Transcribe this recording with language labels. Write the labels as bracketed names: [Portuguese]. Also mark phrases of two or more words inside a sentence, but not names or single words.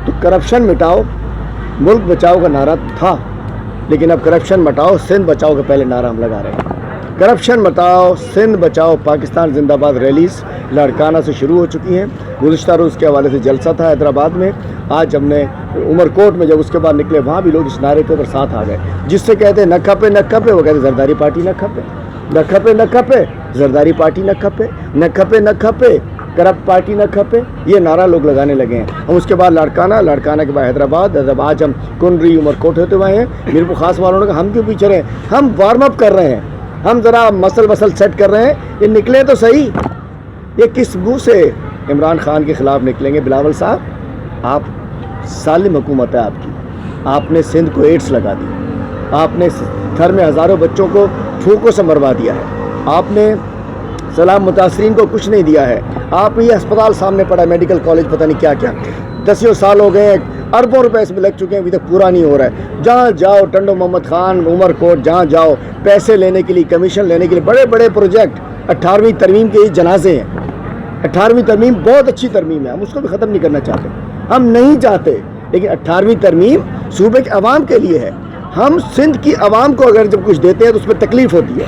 [Urdu] تو کرپشن مٹاؤ ملک بچاؤ کا نعرہ تھا، لیکن اب کرپشن مٹاؤ سندھ بچاؤ کا پہلے نعرہ ہم لگا رہے ہیں. کرپشن مٹاؤ سندھ بچاؤ پاکستان زندہ باد ریلیز لاڑکانہ سے شروع ہو چکی ہیں. گزشتہ روز کے حوالے سے جلسہ تھا حیدرآباد میں، آج ہم نے عمرکوٹ میں جب اس کے بعد نکلے وہاں بھی لوگ اس نعرے کے اوپر ساتھ آ گئے. جس سے کہتے ہیں [Sindhi] न खपे न खपे, [Urdu] وہ کہتے [Sindhi] जरदारी पार्टी न खपे, न खपे न खपे जरदारी पार्टी न खपे, न खपे न खपे [English] corrupt party [Sindhi] न खपे, [Urdu] یہ نعرہ لوگ لگانے لگے ہیں. ہم اس کے بعد لاڑکانہ کے بعد حیدرآباد، آج ہم کنڈری عمرکوٹ ہوتے ہوئے ہیں. میرپور خاص والوں نے کہا ہم کیوں پیچھے رہے، ہم [English] warm up [Urdu] کر رہے ہیں، ہم ذرا [English] muscle set [Urdu] کر رہے ہیں. یہ نکلے تو سہی، یہ کس منہ سے عمران خان کے خلاف نکلیں گے? بلاول صاحب، آپ سالم حکومت ہے آپ کی، آپ نے سندھ کو ایڈز لگا دی، آپ نے گھر میں ہزاروں بچوں کو فاقوں سے مروا دیا ہے، آپ نے سلام متاثرین کو کچھ نہیں دیا ہے. آپ یہ اسپتال سامنے پڑا ہے, [English] medical college, [Urdu] پتا نہیں کیا کیا، 10 سال ہو گئے، اربوں روپے اس میں لگ چکے ہیں، ابھی تک پورا نہیں ہو رہا ہے. جہاں جاؤ ٹنڈو محمد خان عمرکوٹ, جہاں جاؤ پیسے لینے کے لیے، کمیشن لینے کے لیے، بڑے بڑے پروجیکٹ. 18ویں ترمیم کے یہ جنازے ہیں۔ 18ویں ترمیم بہت اچھی ترمیم ہے، ہم اس کو بھی ختم نہیں کرنا چاہتے، ہم نہیں چاہتے، لیکن 18ویں ترمیم صوبے کے عوام کے لیے ہے. ہم سندھ کی عوام کو اگر جب کچھ دیتے ہیں تو اس میں تکلیف ہوتی ہے.